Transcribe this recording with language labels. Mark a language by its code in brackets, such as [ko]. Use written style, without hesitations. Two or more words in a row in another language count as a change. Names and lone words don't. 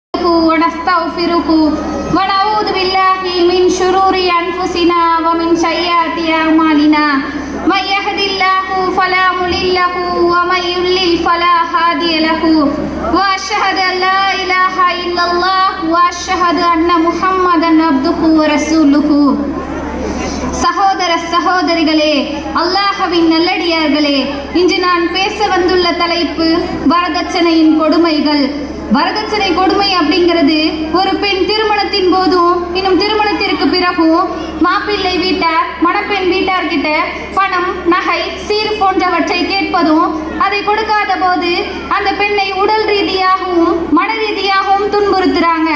[ar] ونستغفره ونعوذ بالله من شرور أنفسنا ومن سيئات أعمالنا من يهد الله فلا مضل له ومن يضلل فلا هادي له وأشهد أن لا إله إلا الله وأشهد أن محمدا عبده ورسوله. [ta] சகோதர சகோதரிகளே, அல்லாஹ்வின் நல்லடியார்களே, இன்று நான் பேச வந்துள்ள தலைப்பு வரதட்சணையின் கொடுமைகள். வரதட்சணை கொடுமை அப்படிங்கிறது ஒரு பெண் திருமணத்தின் போதும் இன்னும் திருமணத்திற்கு பிறகும் மாப்பிள்ளை வீட்டார் மணப்பெண் வீட்டார்கிட்ட பணம், நகை, சீர் போன்றவற்றை கேட்பதும் அதை கொடுக்காத போது அந்த பெண்ணை உடல் ரீதியாகவும் மன ரீதியாகவும் துன்புறுத்துறாங்க.